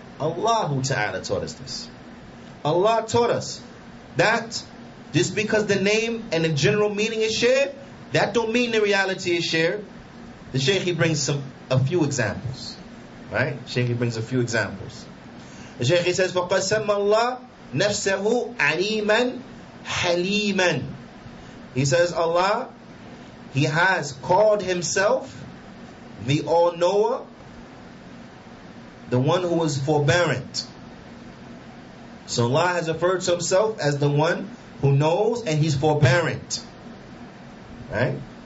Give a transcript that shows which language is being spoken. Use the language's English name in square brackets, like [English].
[English] Allah Ta'ala taught us this. Allah taught us that just because the name and the general meaning is shared, that don't mean the reality is shared. The Shaykh, he brings a few examples. Right? The Shaykh, he brings a few examples. [Arabic] The Shaykh, he says, فَقَدْ سَمَّ اللَّهُ نَفْسَهُ عَلِيمًا حَلِيمًا. [English] He says, Allah, He has called Himself the All-Knower, the one who is forbearant. So Allah has referred to Himself as the one who knows and He's forbearant. Right?